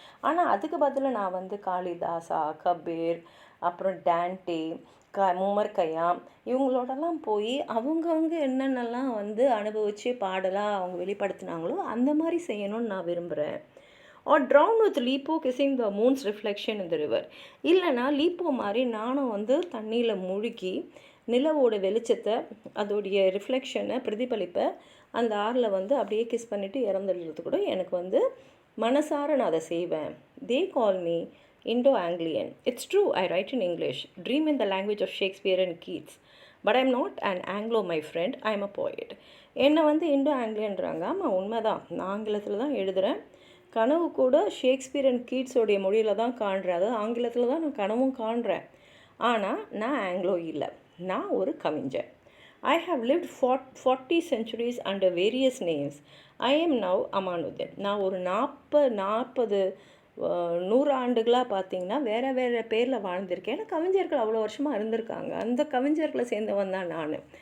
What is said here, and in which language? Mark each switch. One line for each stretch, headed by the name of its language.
Tamil: ஆனால் அதுக்கு பதிலாக நான் வந்து காளிதாசா, கபீர், அப்புறம் டான்டே, முமர் கயாம் இவங்களோடலாம் போய் அவங்கவுங்க என்னென்னலாம் வந்து அனுபவித்து பாடலாக அவங்க வெளிப்படுத்தினாங்களோ அந்த மாதிரி செய்யணும்னு நான் விரும்புகிறேன்.
English: or drown with Lipo kissing the moon's reflection in the river.
Tamil: இல்லைனா லீப்போ மாதிரி நானும் வந்து தண்ணியில் முழுகி நிலவோட வெளிச்சத்தை அதோடைய ரிஃப்ளெக்ஷனை பிரதிபலிப்பை அந்த ஆறில் வந்து அப்படியே கிஸ் பண்ணிவிட்டு இறந்துடுறது கூட எனக்கு வந்து மனசார நான் அதை செய்வேன்.
English: They call me Indo-Anglian. It's true, I write in English, dream in the language of Shakespeare and Keats. But I'm not an Anglo, my friend, I'm a poet.
Tamil: என்னை வந்து இண்டோ-ஆங்கிலியன்றாங்க. ஆமாம், உண்மைதான். நான் ஆங்கிலத்தில் தான் எழுதுகிறேன். கனவு கூட ஷேக்ஸ்பியர் அண்ட் கீட்ஸோடைய மொழியில் தான் காண்றேன். அதாவது ஆங்கிலத்தில் தான் நான் கனவும் காண்றேன். ஆனால் நான் ஆங்கிலோ இல்லை, நான் ஒரு கவிஞர்.
English: I have lived 40 centuries under various names. I am now Amanuddin.
Tamil: நான் ஒரு 40 100 ஆண்டுகளாக பார்த்தீங்கன்னா வேறு வேறு பேரில் வாழ்ந்திருக்கேன். ஏன்னா கவிஞர்கள் அவ்வளோ வருஷமாக இருந்திருக்காங்க. அந்த கவிஞர்களை சேர்ந்தவன் தான் நான்.